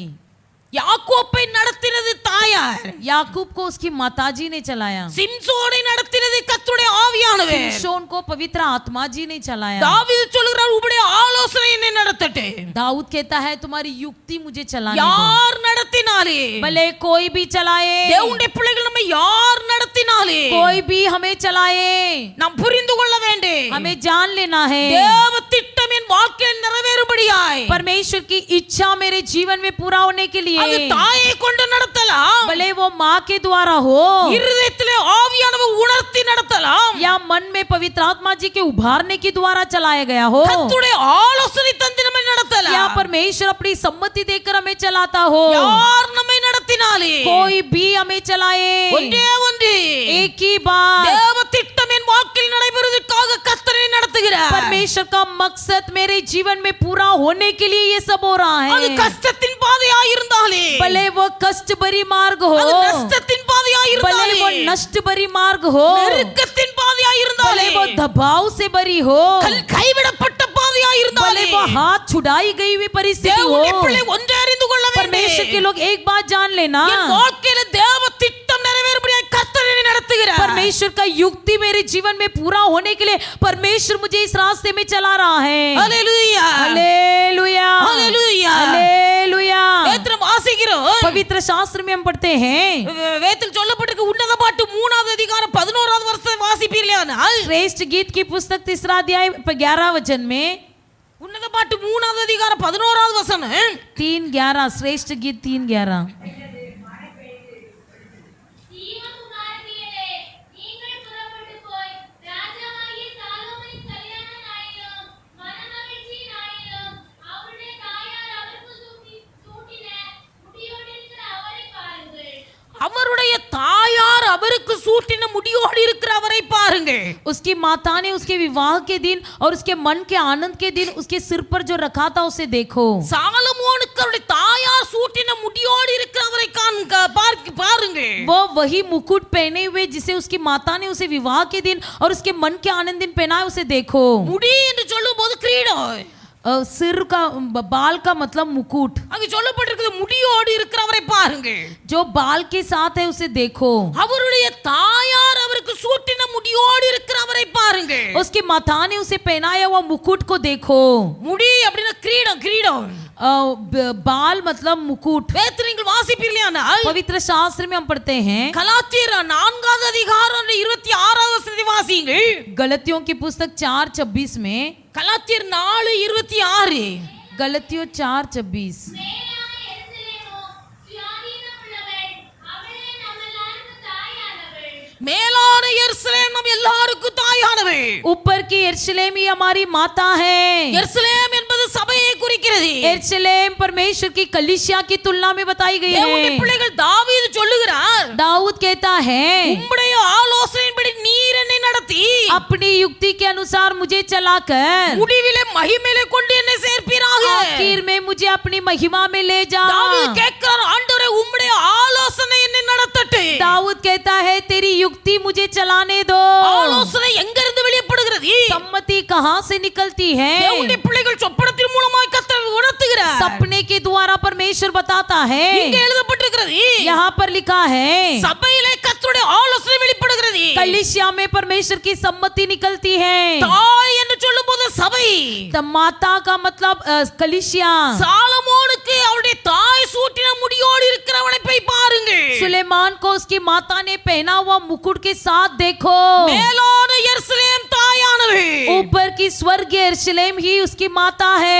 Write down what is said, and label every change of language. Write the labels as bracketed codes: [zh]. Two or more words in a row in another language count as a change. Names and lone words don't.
[ta] யாக்கோப்பை நடத்தினது தாயார், [hi] याकूब को उसकी माताजी ने चलाया। [ta] சிம்சோனை நடத்தினது கர்த்தருடைய ஆவியானவர். [hi] सिमशोन को पवित्र आत्मा जी ने चलाया। [ta] தாவீது சொல்கிறார் உம்முடைய ஆலோசனை என்னை நடத்தட்டு. [hi] दाऊद कहता है तुम्हारी युक्ति मुझे चलाने दो। [ta] யார் நடத்தினாலே, [hi] भले कोई भी चलाए, [ta] தேவனுடைய பிள்ளைகள் நம்ம யார் நடத்தினாலே [hi] कोई भी हमें चलाए, [ta] நாம் புரிந்து கொள்ள வேண்டும். [hi] हमें जान लेना है [ta] தேவ திட்டம் என் வாழ்க்கையில் நிறைவேறும்படியாய் [hi] परमेश्वर की इच्छा मेरे जीवन में पूरा होने के लिए [ta] அது தாயை கொண்டு நடத்தலாம், [hi] भले वो माँ के द्वारा हो [ta] இருதயத்திலே ஆவியானவர் உணர்த்தி நடத்தலாம், [hi] या मन में पवित्र आत्मा जी के उभारने के द्वारा चलाया गया हो, [ta] கர்த்தருடைய ஆலோசனை தந்து நம்மை [hi] या [ta] நடத்தலாம். [hi] परमेश्वर अपनी सम्मति देकर हमें चलाता हो। [ta] யார் நம்மை நடத்தினாலே [hi] कोई भी हमें चलाए, [ta] ஒன்றே ஒன்று, [hi] एक ही बात, [ta] தேவ திட்டம் என் வாழ்க்கையில் நடைபெறுவதற்காக கர்த்தரை நடத்துகிறார். [hi] परमेश्वर का मकसद मेरे जीवन में पूरा होने के लिए ये सब हो रहा [ta] அது [hi] है। [ta] கஷ்டத்தின் பாதையாய் இருந்தாலே, [hi] भले वो कष्ट भरी मार्ग हो, [ta] அது நஷ்டத்தின் பாதையாய் [hi] भले [ta] இருந்தாலே, [hi] वो नष्ट भरी मार्ग हो, [ta] நெருக்கத்தின் பாதையாய் [hi] भले [ta] இருந்தாலே, [hi] वो दबाव से भरी हो, [ta] கைவிடப்பட்ட பாதையாய் இருந்தாலே, [hi] भले वो हाथ छुड़ाई गई हुई परिस्थिति हो, [ta] தேவனுடைய பிள்ளை ஒன்றை அறிந்து கொள்ள [hi] परमेश्वर के [ta] வேண்டும். [hi] लोग एक बात जान लेना, [ta] என் வாழ்க்கையில தேவ திட்டம் நிறைவேறும்படியாய் கர்த்தர் என்னை நடத்துகிறார். [hi] परमेश्वर का युक्ति मेरे जीवन में पूरा होने के लिए परमेश्वर मुझे इस रास्ते में चला रहा है। [ta] ஹல்லேலூயா, [hi] हालेलुया, [ta] ஹல்லேலூயா. [hi] हालेलुया। [ta] வேதத்தில் வாசிக்கிறோம், [hi] पवित्र शास्त्र में हम पढ़ते हैं, [ta] வேதத்தில் சொல்லப்பட்டிருக்க உன்னத பாட்டு 3வது அதிகாரம் 11வது வசனத்தை வாசிப்பீர்களானால், [hi] श्रेष्ठ गीत की पुस्तक 3 अध्याय 11 वचन में, [ta] உன்னத பாட்டு 3வது அதிகாரம் 11வது வசனம், [hi] 3:11, श्रेष्ठ गीत 3:11, [ta] தீமகுமாரத்திகளே, நீங்கள் புறப்பட்டுப் போய் ராஜாவாகிய சாலோமோனின் கல்யாண நாளிலும் மனமகிழ்ச்சி நாளிலும் அவருடைய தாயார் அவருக்கு சூட்டின முடியோடிருக்கிற அவரை பாருங்கள். அவருடைய தாயார் அவருக்கு சூட்டின முடியோடு இருக்கிற அவரை பாருங்கள். [hi] उसकी माता ने उसके विवाह के दिन और उसके मन के आनंद के दिन उसके सिर पर जो रखा था उसे देखो। [ta] சாலமோனுக்கு அவருடைய தாயார் சூட்டின முடியோடு இருக்கிற அவரை பாருங்கள். [hi] वो वही मुकुट पहने हुए जिसे उसकी माता ने उसे विवाह के दिन और उसके मन के आनंद दिन पहनाया उसे देखो। [ta] முடி என்று சொல்லும்போது கிரீடம், [hi] सिर का बाल का मतलब मुकुट, [ta] அங்க சொல்லப்பட்டிருக்கிறது முடியோடு இருக்கிற அவரை பாருங்கள். [hi] जो बाल के साथ है उसे देखो। [ta] அவருடைய தாயார் அவருக்கு சூட்டின முடியோடு இருக்கிற அவரை பாருங்கள். [hi] उसकी माता ने उसे पहनाया हुआ मुकुट को देखो। [ta] முடி அப்படின்னா கிரீடம், கிரீடம். [hi] बाल मतलब मुकुट। [ta] வேதத்தில் நீங்கள் வாசிப்பீர்களானால், [hi] पवित्र शास्त्र में हम पढ़ते हैं, [ta] கலாத்தியர் 4வது அதிகாரம் 26வது வசனத்தை வாசியுங்கள். [hi] गलतियों की पुस्तक 4:26 में, [ta] கலாத்தியர் 4:26, [hi] गलतियों 4:26, [ta] மேலான எருசலேமோ சுயாதீனமுள்ளவள், அவளே நம்மெல்லாருக்கும் தாயானவள். மேலான எருசலேம் நம் எல்லாருக்கும் தாயானவள். [hi] ऊपर की यरूशलेम ही हमारी माता है। [ta] எருசலேம் என்பது சபையை குறிக்கிறது. [hi] यरूशलेम परमेश्वर की कलीसिया की तुलना में बताई गई [ta] தேவனுடைய [hi] है। [ta] பிள்ளைகள் தாவீது சொல்லுகிறார், [hi] दाऊद कहता है, [ta] உம்முடைய ஆலோசனையின்படி நீர் என்னை நடத்தி [hi] अपनी युक्ति के अनुसार मुझे चलाकर [ta] முடிவிலே மகிமையிலே கொண்டு என்னை சேர்ப்பீராக. [hi] आखिर में मुझे अपनी महिमा में ले जा। [ta] தாவீது கேட்கிறார், ஆண்டவரே உம்முடைய ஆலோசனை என்னை நடத்தட்டு. [hi] दाऊद कहता है तेरी युक्ति मुझे चलाने दो। [ta] ஆலோசனை எங்கிருந்து வெளிப்படுகிறது? [hi] सम्मति कहाँ से निकलती है? [ta] தேவனுடைய பிள்ளைகள் சொப்பனத்தின் மூலமாய் கர்த்தர் உணர்த்துகிறார். [hi] सपने के द्वारा परमेश्वर बताता है। [ta] இங்கே எழுதப்பட்டிருக்கிறது, [hi] यहाँ पर लिखा है, [ta] சபையிலே கர்த்தருடைய ஆலோசனை வெளிப்படுகிறது. [hi] कलीसिया में परमेश्वर की सम्मति निकलती है। [ta] தாய் என்று சொல்லும்போது சபை, [hi] तो माता का मतलब कलीसिया। [ta] சாலமோனுக்கு அவருடைய தாய் சூட்டின முடியோடு இருக்கிறவனை போய் பாருங்கள். [hi] सुलेमान को उसकी माता ने पहना हुआ मुकुट के साथ देखो। [ta] மேலான எருசலேம் தாயானவள். [hi] ऊपर की स्वर्ग यरूशलेम ही उसकी माता है।